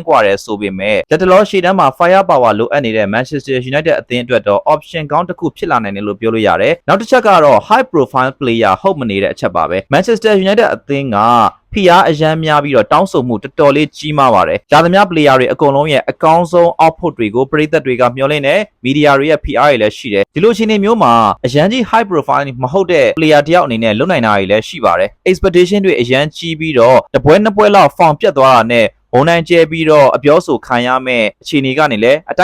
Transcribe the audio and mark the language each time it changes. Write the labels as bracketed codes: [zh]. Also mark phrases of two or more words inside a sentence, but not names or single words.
[my] ကွာတယ်ဆိုပေမဲ့လက်တလောရှေ့တန်းမှာ fire power လိုအပ်နေတဲ့ Manchester United အသင်းအတွက်တော့ option ကောင်းတစ်ခုဖြစ်လာနိုင်တယ်လို့ပြောလို့ရတယ်နောက်တစ်ချက်ကတော့ [en] high profile player [my] ဟုတ်မနေတဲ့အချက်ပါပဲ Manchester United အသင်းကဖိအားအရန်များပြီးတော့တောင်းဆိုမှုတော်တော်လေးကြီးမားပါတယ်။ဒါသမျှ player တွေအကုန်လုံးရဲ့အကောင်းဆုံး output တွေကိုပရိသတ်တွေကမျှော်လင့်နေ media တွေရဲ့ဖိအားတွေလည်းရှိတယ်။ဒီလိုအခြေအနေမျိုးမှာအရန်ကြီး [en] high profile [my] မဟုတ်တဲ့ player တယောက်အနေနဲ့လွတ်နိုင်တာတွေလည်းရှိပါတယ်။ expectation တွေအရန်ကြီးပြီးတော့တပွဲနှစ်ပွဲလောက် form ပြတ်သွားတာနဲ့ဘုံနိုင်ကျဲပြီးတော့အပြောဆိုခံရမဲ့အခြေအနေကနေလည်းအ